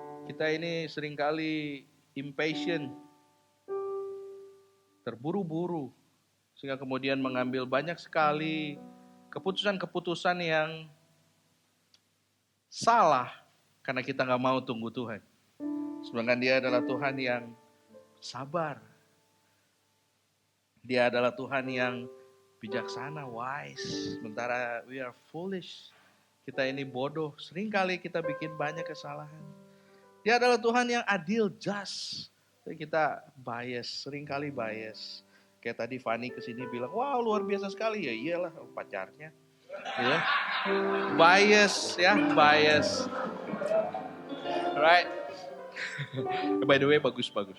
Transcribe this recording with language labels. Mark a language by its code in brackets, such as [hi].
[id] Kita ini seringkali impatient, terburu-buru, sehingga kemudian mengambil banyak sekali keputusan-keputusan yang salah karena kita gak mau tunggu Tuhan. Sedangkan Dia adalah Tuhan yang sabar. Dia adalah Tuhan yang bijaksana, wise. Sementara [en] we are foolish. [id] Kita ini bodoh. Seringkali kita bikin banyak kesalahan. Dia adalah Tuhan yang adil, just. Kita bias, seringkali bias. Kayak tadi Fanny kesini bilang, wow luar biasa sekali. Ya iyalah pacarnya. Ya. Bias ya, bias. [en] Alright. By the way, [id] bagus.